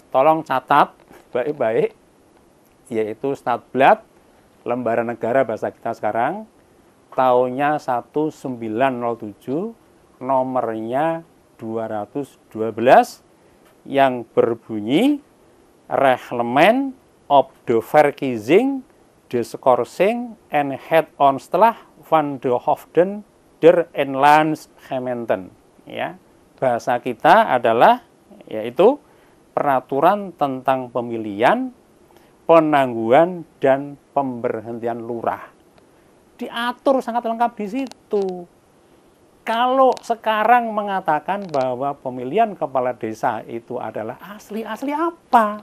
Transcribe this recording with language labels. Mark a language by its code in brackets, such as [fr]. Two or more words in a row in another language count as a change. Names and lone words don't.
[id] Tolong catat baik-baik, yaitu Stadblad Lembaran Negara bahasa kita sekarang tahunnya 1907 nomornya 212 yang berbunyi Reglement of the Verkiezing, de Schorsing en het Ontslag van de Hoofden der Inlandsgemeenten. Ya, bahasa kita adalah yaitu peraturan tentang pemilihan, penangguhan dan pemberhentian lurah. Diatur sangat lengkap di situ. Kalau sekarang mengatakan bahwa pemilihan kepala desa itu adalah asli apa?